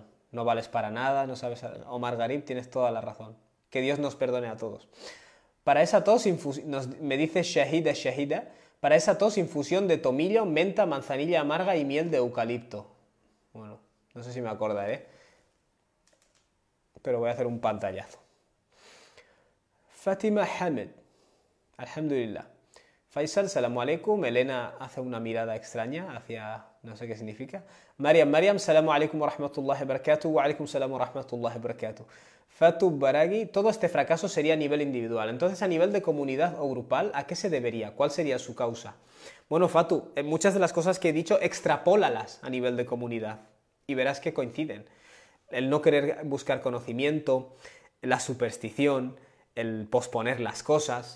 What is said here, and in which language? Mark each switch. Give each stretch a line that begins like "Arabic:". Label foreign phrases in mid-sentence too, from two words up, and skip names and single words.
Spanish: No vales para nada, no sabes... Omar Garib, tienes toda la razón. Que Dios nos perdone a todos. Para esa tos, me dice Shahida, para esa tos, infusión de tomillo, menta, manzanilla amarga y miel de eucalipto. Bueno, no sé si me acordaré, pero voy a hacer un pantallazo. Fatima Hamed, alhamdulillah. Faisal,
Arabic: سلام عليكم.
Spanish: Elena hace una mirada extraña hacia... no sé qué significa. Mariam,
Arabic: سلام عليكم ورحمة الله وبركاته. وعليكم سلام ورحمة الله وبركاته.
Spanish: Fatu Baraghi, todo este fracaso sería a nivel individual. Entonces, a nivel de comunidad o grupal, ¿a qué se debería? ¿Cuál sería su causa? Bueno, Fatu, muchas de las cosas que he dicho, extrapólalas a nivel de comunidad y verás que coinciden. El no querer buscar conocimiento, la superstición, el posponer las cosas...